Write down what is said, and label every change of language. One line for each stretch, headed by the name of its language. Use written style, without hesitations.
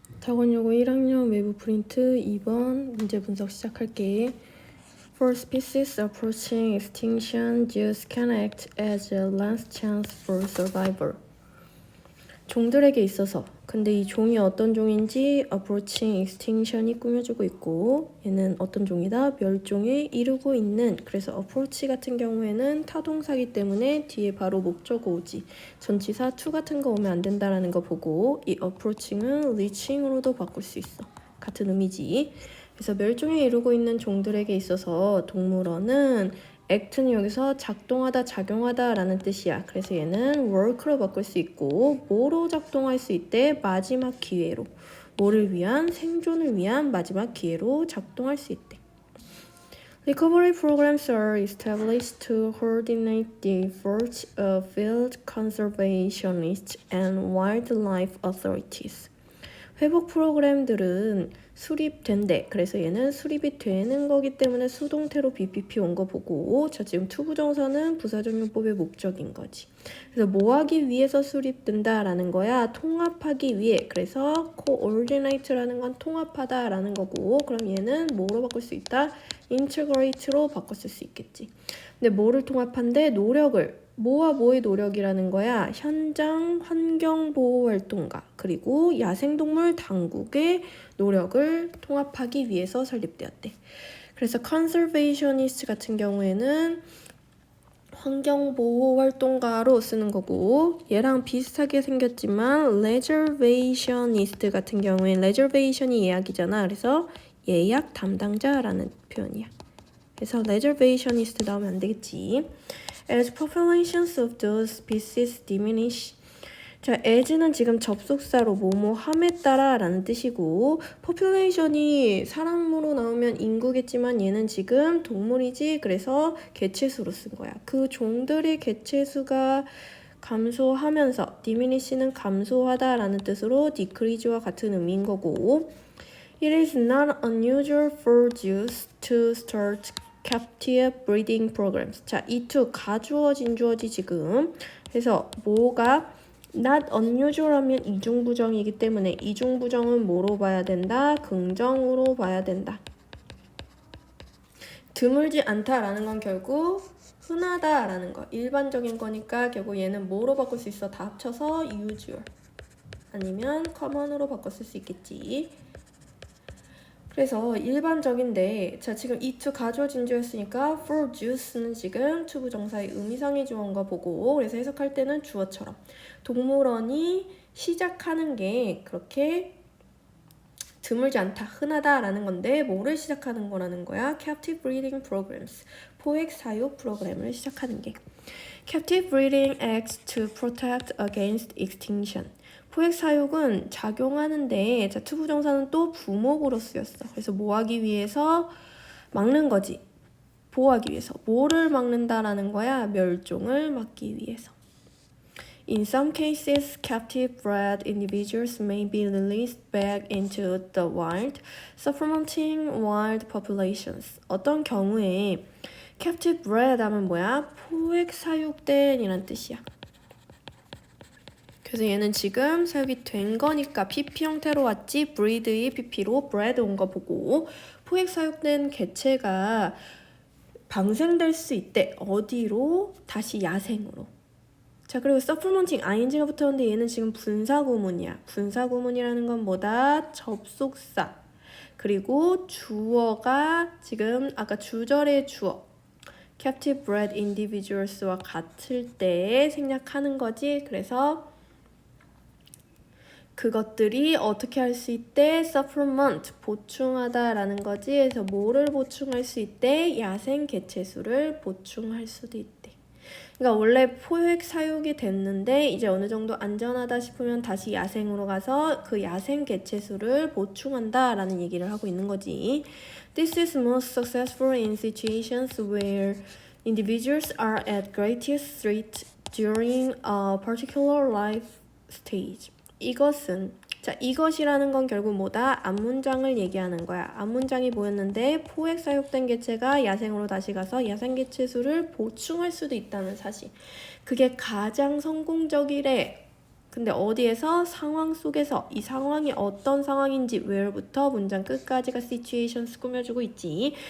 Korean: 사관여고 1학년 외부 프린트 2번 문제 분석 시작할게.
English: For species approaching extinction, use can act as a last chance for survival.
Korean: 종들에게 있어서, 근데 이 종이 어떤 종인지
English: approaching extinction
Korean: 이 꾸며주고 있고, 얘는 어떤 종이다? 멸종에 이르고 있는. 그래서 approach 같은 경우에는 타동사기 때문에 뒤에 바로 목적어 오지, 전치사 to 같은 거 오면 안 된다라는 거 보고, 이 approaching은 reaching으로도 바꿀 수 있어. 같은 의미지. 그래서 멸종에 이르고 있는 종들에게 있어서 동물어는 act는 여기서 작동하다, 작용하다 라는 뜻이야. 그래서 얘는 work로 바꿀 수 있고, 뭐로 작동할 수 있대? 마지막 기회로. 뭐를 위한? 생존을 위한 마지막 기회로 작동할 수 있대.
English: Recovery programs are established to coordinate the efforts of field conservationists and wildlife authorities.
Korean: 회복 프로그램들은 수립된대. 그래서 얘는 수립이 되는 거기 때문에 수동태로 BPP 온 거 보고, 자 지금 투부정사는 부사적용법의 목적인 거지. 그래서 뭐 하기 위해서 수립된다라는 거야? 통합하기 위해. 그래서 coordinate라는 건 통합하다라는 거고, 그럼 얘는 뭐로 바꿀 수 있다? integrate로 바꿨을 수 있겠지. 근데 뭐를 통합한대? 노력을. 뭐와 뭐의 노력이라는 거야? 현장 환경보호활동가 그리고 야생동물 당국의 노력을 통합하기 위해서 설립되었대. 그래서 conservationist 같은 경우에는 환경보호활동가로 쓰는 거고, 얘랑 비슷하게 생겼지만 reservationist 같은 경우엔 reservation이 예약이잖아. 그래서 예약 담당자라는 표현이야. 그래서 reservationist 나오면 안 되겠지.
English: As populations of those species diminish.
Korean: 자, as는 지금 접속사로 뭐뭐함에 따라 라는 뜻이고, population이 사람으로 나오면 인구겠지만 얘는 지금 동물이지. 그래서 개체수로 쓴 거야. 그 종들의 개체수가 감소하면서, diminish는 감소하다 라는 뜻으로 decrease와 같은 의미인 거고,
English: It is not unusual for Jews to start captive breeding programs.
Korean: 자, 이 to 가주어진 주어지 지금. 그래서 뭐가 not unusual 하면 이중부정이기 때문에 이중부정은 뭐로 봐야 된다? 긍정으로 봐야 된다. 드물지 않다라는 건 결국 흔하다라는 거. 일반적인 거니까 결국 얘는 뭐로 바꿀 수 있어? 다 합쳐서 usual. 아니면 common으로 바꿨을 수 있겠지. 그래서 일반적인데, 자 지금 이 to 가주어진 주였으니까 for Jews는 지금 투부정사의 의미상의 주어인가 보고, 그래서 해석할 때는 주어처럼 동물원이 시작하는 게 그렇게 드물지 않다, 흔하다라는 건데 뭐를 시작하는 거라는 거야?
English: Captive breeding programs,
Korean: 포획 사육 프로그램을 시작하는 게.
English: Captive breeding acts to protect against extinction.
Korean: 포획 사육은 작용하는데, 자 투부정사는 또 부목으로 쓰였어. 그래서 뭐 하기 위해서? 막는 거지. 보호하기 위해서. 뭐를 막는다라는 거야? 멸종을 막기 위해서.
English: In some cases, captive bred individuals may be released back into the wild, supplementing wild populations.
Korean: 어떤 경우에 captive bred 하면 뭐야? 포획 사육된 이란 뜻이야. 그래서 얘는 지금 사육이 된 거니까 PP 형태로 왔지, breed의 PP로 bred 온 거 보고, 포획 사육된 개체가 방생될 수 있대. 어디로? 다시 야생으로. 자, 그리고 supplementing ing가 붙었는데 얘는 지금 분사구문이야. 분사구문이라는 건 뭐다? 접속사. 그리고 주어가 지금 아까 주절의 주어
English: captive bred individuals
Korean: 와 같을 때 생략하는 거지. 그래서 그것들이 어떻게 할 수 있대? supplement, 보충하다라는 거지. 그래서 뭐를 보충할 수 있대? 야생 개체수를 보충할 수도 있대. 그러니까 원래 포획 사육이 됐는데 이제 어느 정도 안전하다 싶으면 다시 야생으로 가서 그 야생 개체수를 보충한다라는 얘기를 하고 있는 거지.
English: This is most successful in situations where individuals are at greatest threat during a particular life stage.
Korean: 이것은, 자 이것이라는 건 결국 뭐다? 앞문장을 얘기하는 거야. 앞문장이 뭐였는데 포획 사육된 개체가 야생으로 다시 가서 야생 개체 수를 보충할 수도 있다는 사실. 그게 가장 성공적이래. 근데 어디에서? 상황 속에서. 이 상황이 어떤 상황인지 where부터 문장 끝까지가 situations 꾸며주고 있지.